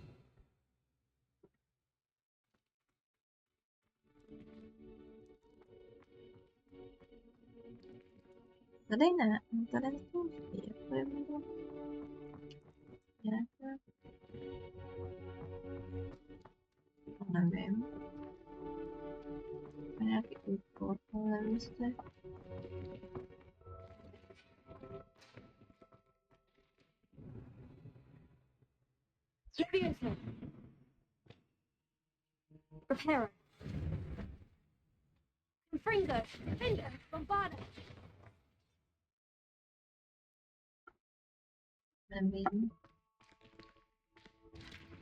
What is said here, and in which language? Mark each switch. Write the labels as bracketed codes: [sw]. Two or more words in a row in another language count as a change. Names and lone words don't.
[cs] Tady ne, tady je spouští, jako je bylo nějaké, nevím, nějaký úkol, ale nevím, jestli Leviosa. Reparo. Confringo. Finger. Bombarda. nevím.